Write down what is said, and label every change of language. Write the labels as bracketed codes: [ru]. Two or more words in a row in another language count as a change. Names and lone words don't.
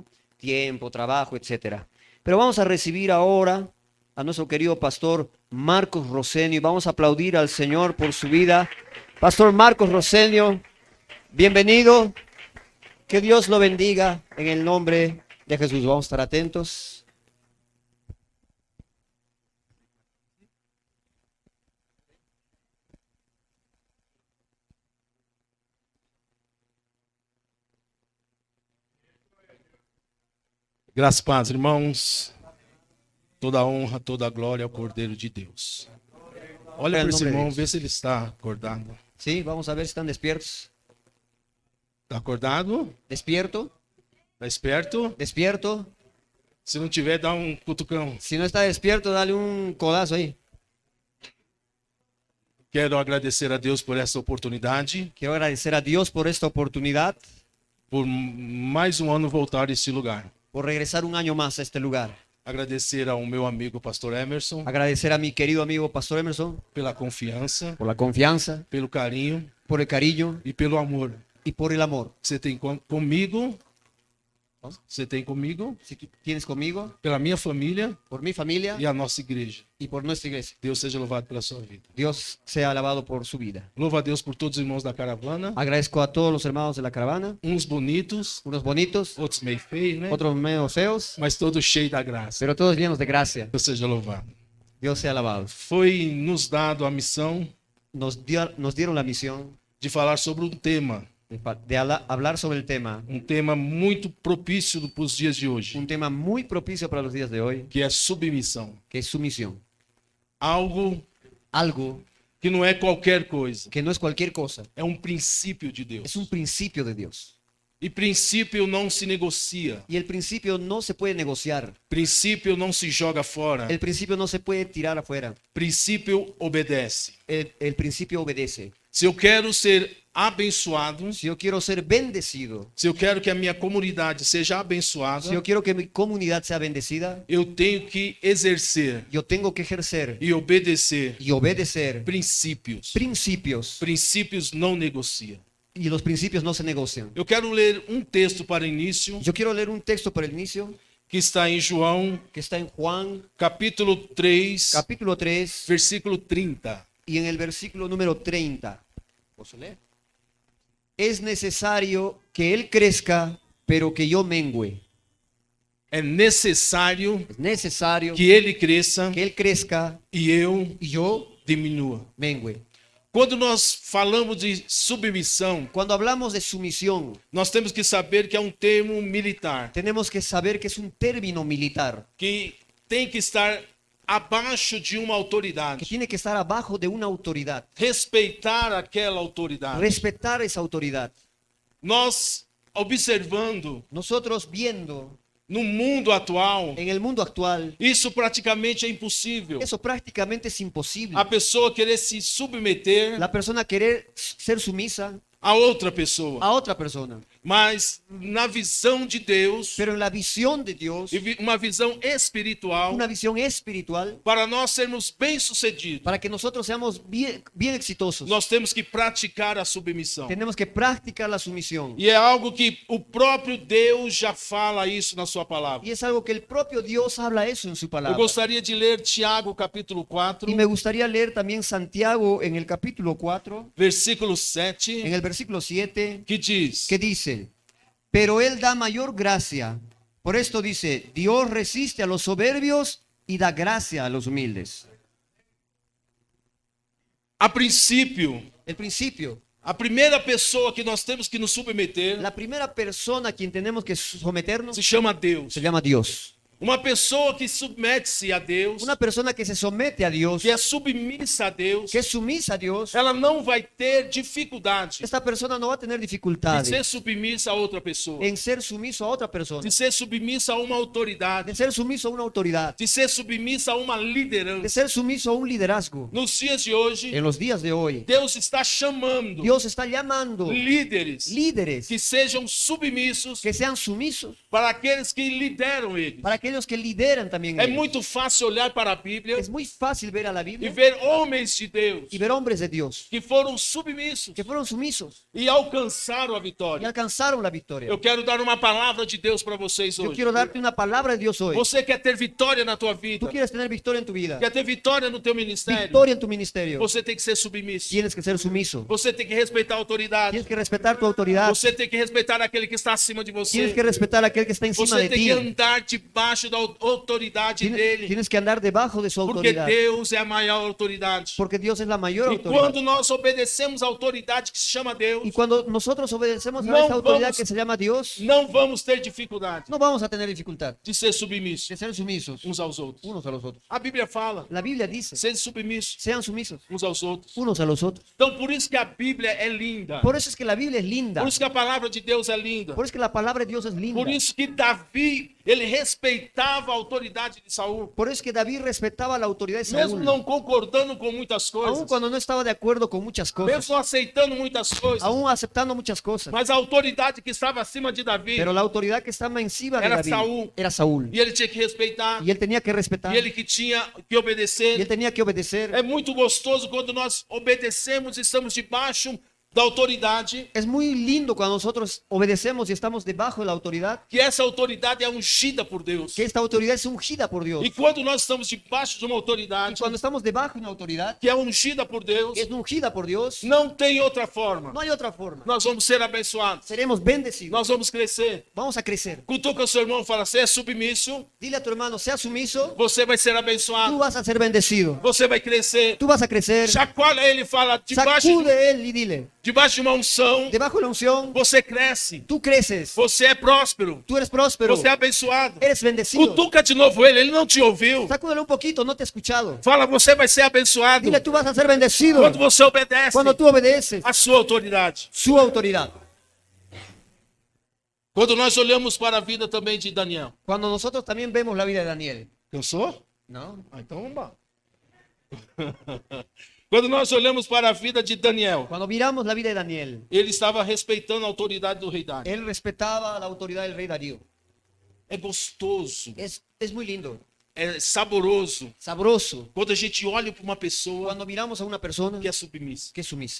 [es] Tiempo, trabajo, etcétera. Pero vamos a recibir ahora a nuestro querido pastor Marcos Rosenio y vamos a aplaudir al Señor por su vida. Pastor Marcos Rosenio, bienvenido. Que Dios lo bendiga en el nombre de Jesús. Vamos a estar atentos. [pt] Graças a paz, irmãos. Toda a honra, toda a glória ao Cordeiro de Deus. Olha para esse irmão, vê se ele está acordado. [es] Sí, vamos a ver si están despiertos. [pt] Está acordado? [es] ¿Despierto? [pt] Está esperto? [es] ¿Despierto? [pt] Se não tiver, dá um cutucão. [es] Si no está despierto, dale un codazo ahí. [pt] Quero agradecer a Deus por essa oportunidade, [es] Quiero agradecer a Dios por esta oportunidad, [pt] por mais um ano voltar a esse lugar. [es] por regresar un año más a este lugar. [pt] Agradecer ao meu amigo Pastor Emerson [es] Agradecer a mi querido amigo Pastor Emerson [pt] pela confiança, [es] por la confianza, [pt] pelo carinho [es] por el cariño [pt] e pelo amor [es] y por el amor. [pt] que você tem comigo. Você tem comigo, [es] Si tú tienes conmigo, [pt] pela minha família [es] por mi familia [pt] e a nossa igreja. [es] y por nuestra iglesia. [pt] Deus seja louvado pela sua vida. [es] Dios sea alabado por su vida. [pt] Louva a Deus por todos os irmãos da caravana. [es] Agradezco a todos los hermanos de la caravana, [pt] Uns bonitos, [es] unos bonitos, [pt] outros meio feios, né? [es] otros menos feos, [pt] Mas todos cheios da graça. [es] pero todos llenos de gracia. [pt] Deus seja louvado. [es] Dios sea alabado. [pt] Foi nos dado a missão [es] Nos dieron la misión [pt] de falar sobre um tema. [es] de hablar sobre el tema, [pt] Um tema muito propício para os dias de hoje, [es] un tema muy propicio para los días de hoy, [pt] que é submissão. [es] que es sumisión. [pt] Algo [es] Algo [pt] que não é qualquer coisa. [es] que no es cualquier cosa, [pt] É um princípio de [es] es [pt] Deus. [es] un principio de Dios. [pt] E princípio não se negocia. [es] Y el principio no se puede negociar. [pt] Princípio não se joga fora. [es] El principio no se puede tirar afuera. [pt] Princípio obedece. [es] El principio obedece. [pt] Se eu quero ser abençoado, [es] Si yo quiero ser bendecido, [pt] se eu quero que a minha comunidade seja [es] si [pt] abençoada, [es] yo quiero que mi comunidad sea bendecida, [pt] eu tenho que exercer [es] yo tengo que ejercer [pt] e obedecer [es] y obedecer [pt] princípios. [es] principios. [pt] Princípios não negocia. [es] Y los principios no se negocian. [pt] Eu quero ler um texto para início [es] Yo quiero leer un texto para el inicio [pt] que está em João, [es] que está en Juan [pt] capítulo 3, [es] capítulo 3 [pt] versículo 30. [es] y en el versículo número 30. ¿Puedo leer? Es necesario que Él crezca, pero que yo mengüe. [pt] É necessário [es] Es necesario [pt] que ele cresça [es] que Él crezca [pt] e eu [es] y yo [pt] diminua. [es] mengüe. [pt] Quando nós falamos de submissão, [es] Cuando hablamos de sumisión, [pt] nós temos que saber que é um termo militar, [es] tenemos que saber que es un término militar, [pt] que tem que estar abaixo de uma [es] que [pt] autoridade, [es] tiene que estar abajo de una autoridad, [pt] respeitar aquela autoridade. [es] respetar esa autoridad. [pt] Nós observando [es] Nosotros viendo [pt] no mundo atual, [es] en el mundo actual, [pt] isso praticamente é impossível. [es] eso prácticamente es imposible. [pt] A pessoa querer se submeter [es] La persona querer ser sumisa [pt] a outra pessoa, [es] a otra persona, [pt] mas na visão de Deus, [es] pero en la visión de Dios, [pt] e uma visão espiritual, [es] una visión espiritual, [pt] para nós sermos bem-sucedidos, [es] para que nosotros seamos bien exitosos, [pt] nós temos que praticar a submissão. [es] tenemos que practicar la sumisión. [pt] E é algo que o próprio Deus já fala isso na sua palavra. [es] Y es algo que el propio Dios habla eso en su [pt] Eu [es] palabra. [pt] gostaria de ler Tiago capítulo 4, [es] Y me gustaría leer también Santiago en el capítulo 4, [pt] versículo [es] en [pt] 7, [es] el versículo 7, [pt] que diz: [es] que dice: pero Él da mayor gracia. Por esto dice: Dios resiste a los soberbios y da gracia a los humildes. [pt] a princípio, [es] El principio, [pt] a primeira pessoa que nós temos que nos submeter [es] la primera persona a quien tenemos que someternos [pt] se chama Deus. [es] se llama Dios. [pt] Uma pessoa que submete-se a Deus, [es] Una persona que se somete a Dios, [pt] que é submissa a Deus, [es] que es sumisa a Dios, [pt] ela não vai ter dificuldade [es] esta persona no va a tener [pt] de [es] dificultades [pt] ser submissa a outra pessoa, [es] en ser sumiso a otra persona, [pt] de ser submissa a uma autoridade, [es] de ser sumiso a una autoridad, [pt] de ser submissa a uma [es] de [pt] liderança. [es] ser sumiso a un liderazgo. [pt] Nos dias de hoje, [es] En los días de hoy, [pt] Deus está chamando [es] Dios está llamando [pt] líderes [es] líderes [pt] que sejam submissos [es] que sean sumisos [pt] para aqueles que lideram eles. [es] para aquellos que lideran también [pt] É [es] ellos. [pt] muito fácil olhar para a Bíblia [es] Es muy fácil ver a la [pt] e [es] Biblia [pt] ver homens de Deus [es] y ver hombres de Dios [pt] que foram submissos [es] que fueron sumisos [pt] e alcançaram a [es] y [pt] vitória. [es] alcanzaron la victoria. [pt] Eu quero dar uma palavra de Deus para vocês [es] Yo [pt] hoje. [es] quiero darte una palabra de Dios hoy. [pt] Você quer ter vitória na tua [es] Tú [pt] vida? [es] quieres tener victoria en tu vida, [pt] Quer ter vitória no teu ministério? [es] victoria en tu ministerio. [pt] Você tem que ser submisso. [es] Tienes que ser sumiso. [pt] Você tem que respeitar a autoridade. [es] Tienes que respetar tu autoridad. [pt] Você tem que respeitar aquele que está acima de [es] Tienes [pt] você. [es] que respetar a aquel que está encima [pt] Você [es] de [pt] tem [es] ti. [pt] que andar debaixo da autoridade dele. [es] Tienes que andar debajo de su [pt] Porque [es] autoridad. [pt] Deus é a maior autoridade. [es] Porque Dios es la mayor [pt] E [es] autoridad. [pt] quando nós obedecemos a autoridade que se chama Deus, [es] Y cuando nosotros obedecemos a No esta autoridad [pt] vamos- [es] que se llama Dios, [pt] não vamos ter dificuldade [es] no vamos a tener dificultad [pt] de ser submissos [es] de ser sumisos [pt] uns aos outros. [es] unos a los otros. [pt] A Bíblia fala, [es] La Biblia dice, [pt] seja submissos [es] sean sumisos [pt] uns aos outros. [es] unos a los otros. [pt] Então, por isso que a Bíblia é linda. [es] Por eso es que la Biblia es linda. [pt] Por isso que a palavra de Deus é linda. [es] Por eso es que la palabra de Dios es linda. [pt] Por isso que Davi, ele respeitava a autoridade de Saul. [es] Por eso es que David respetaba la autoridad de [pt] Mesmo [es] Saúl. [pt] não concordando com muitas [es] Aun [pt] coisas, [es] cuando no estaba de acuerdo con muchas cosas. [pt] mesmo aceitando muitas coisas, [es] Aún aceptando muchas cosas. [pt] mas a autoridade que estava acima de Davi, [es] Pero la autoridad que estaba encima de [pt] Era [es] David Saúl. era Saúl. [pt] e ele tinha que respeitar, [es] Y él tenía que respetar. [pt] e ele que tinha que [es] Y él [pt] obedecer. [es] tenía que obedecer. [pt] É muito gostoso quando nós obedecemos e estamos debaixo da autoridade, [es] Es muy lindo cuando nosotros obedecemos y estamos debajo de la autoridad. [pt] que essa autoridade é ungida por Deus. [es] Que esta autoridad es ungida por Dios. [pt] E quando nós estamos debaixo de uma [es] Y [pt] autoridade [es] cuando estamos debajo de una autoridad [pt] que é ungida por Deus, [es] que es ungida por Dios, [pt] não tem outra forma. [es] no hay otra forma. [pt] Nós vamos ser abençoados. [es] Seremos bendecidos. [pt] Nós vamos crescer. [es] Vamos a crecer. [pt] Cutuca o seu irmão e fala: você é submisso, [es] Dile a tu hermano, sea sumiso, [pt] você vai ser [es] tú [pt] abençoado. [es] vas a ser bendecido. [pt] Você vai crescer. [es] Tú vas a crecer. [pt] Chacoalha ele e fala: [es] Sacude él y dile, [pt] debaixo de uma unção, [es] debajo de la unción, [pt] você cresce. [es] tú creces. [pt] Você é próspero. [es] Tú eres próspero. [pt] Você é abençoado. [es] Eres bendecido. [pt] Cutuca de novo ele não te ouviu. [es] Sacúdele un poquito, no te he escuchado. [pt] Fala: você vai ser abençoado [es] Dile, tú vas a ser bendecido [pt] quando você obedece [es] cuando tú obedeces [pt] a sua autoridade. [es] su autoridad. [pt] Quando nós olhamos para a vida também de Daniel. [es] Cuando nosotros también vemos la vida de Daniel, [pt] Cansou? [es] ¿no? [pt] Ah, então vamos lá. Quando nós olhamos para a vida de Daniel, [es] Cuando miramos la vida de Daniel, [pt] ele estava respeitando a autoridade do rei Dário. [es] él respetaba la autoridad del rey Darío. [pt] É gostoso, [es] Es muy lindo, [pt] é saboroso [es] sabroso, [pt] quando a gente olha para uma pessoa [es] cuando miramos a una persona [pt] que é submissa, [es] que es sumisa,